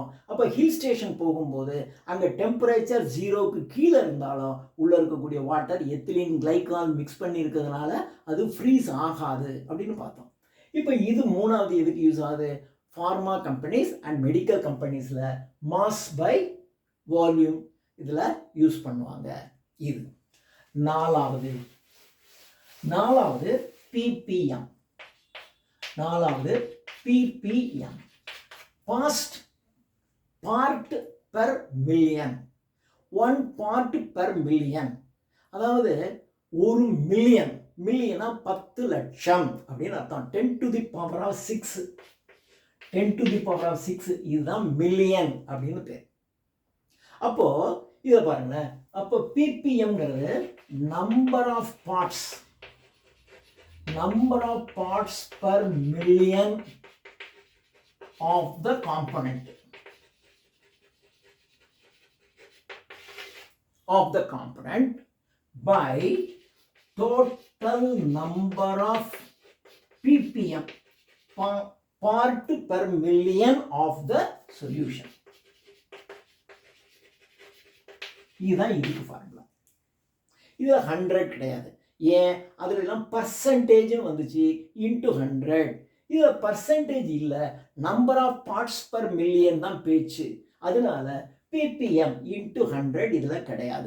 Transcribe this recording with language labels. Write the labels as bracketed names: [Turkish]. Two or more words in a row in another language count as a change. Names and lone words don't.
[Tamil] அப்போ [English] hill station [Tamil] போகும்போது அங்கே டெம்பரேச்சர் 0க்கு கீழே இருந்தாலும் உள்ளே இருக்கக்கூடிய [English] water ethylene glycol mix [Tamil] பண்ணி இருக்கிறதுனால அது ஃப்ரீஸ் ஆகாது அப்படின்னு பார்த்தோம். இப்போ இது மூணாவது எதுக்கு யூஸ் ஆகுது? [English] pharma companies and medical companies mass by volume [Tamil] இதில் யூஸ் பண்ணுவாங்க. இது நாலாவது ppm. [English] Past part per million. 1 part per million. [Tamil] அதாவது ஒரு மில்லியனா 10 லட்சம் அப்படின்னு அர்த்தம். [English] 10 to the power of 6 [Tamil] இதுதான் மில்லியன் அப்படின்னு பேர். அப்போது இதை பாருங்களேன், அப்போ ppmங்கிறது [English] number of parts per million of the component by total number of ppm part per million of the solution. [Tamil] இதுதான் இதுக்கு ஃபார்முலா. இது 100 கிடையாது. ஏன் அதில் எல்லாம் பர்சன்டேஜ்னு வந்துச்சு, இன்ட்டு 100. இதில் பர்சன்டேஜ் இல்லை, [English] number of parts per million [Tamil] தான் பேச்சு. அதனால ppm இன்ட்டு 100 இதில் கிடையாது.